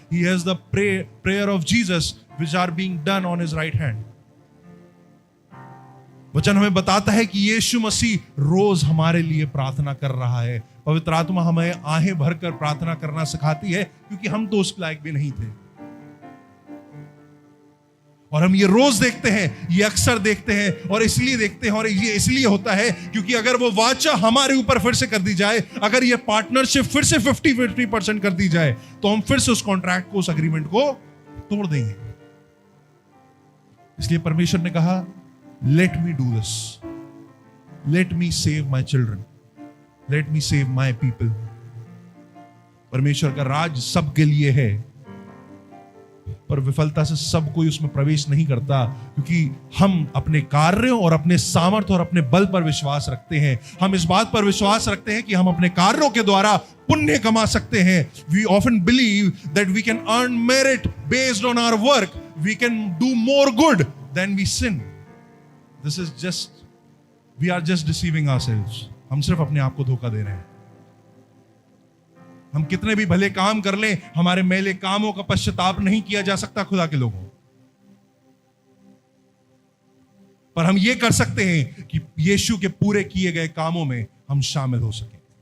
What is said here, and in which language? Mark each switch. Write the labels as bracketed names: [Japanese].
[English] He hears the prayer of Jesus, which are being done on His right hand. [Hindi] वचन हमें बताता है कि यीशु मसीह रोज हमारे लिए प्रार्थना कर रहा है. पवित्र आत्मा हमें आहें भरकर प्रार्थना करना सिखाती है, क्योंकि हम तो उसके लायक भी नहीं थे. और हम ये रोज देखते हैं, ये अक्सर देखते हैं, और इसलिए देखते हैं, और ये इसलिए होता है क्योंकि अगर वो वाचा हमारे ऊपर फिर से कर दी जाए, अगर ये पार्टनरशिप फिर से 50-50% कर दी जाए, तो हम फिर से उस कॉन्ट्रैक्ट को, उस एग्रीमेंट को तोड़ देंगे. इसलिए परमेश्वर ने कहा, [English] let me do this. Let me save my children. Let me save my people. [Hindi] परमेश्वर का राज सबके लिए है, पर विफलता से सब कोई उसमें प्रवेश नहीं करता, क्योंकि हम अपने कार्यों और अपने सामर्थ्य और अपने बल पर विश्वास रखते हैं. हम इस बात पर विश्वास रखते हैं कि हम अपने कार्यों के द्वारा पुण्य कमा सकते हैं. [English] We often believe that we can earn merit based on our work. We can do more good than we sin. This is just, we are just deceiving ourselves. [Hindi] हम सिर्फ अपने आप को धोखा दे रहे हैं. हम कितने भी भले काम कर लें, हमारे मैले कामों का पश्चाताप नहीं किया जा सकता खुदा के लोगों. पर हम ये कर सकते हैं कि यीशु के पूरे किए गए कामों में हम शामिल हो सकें.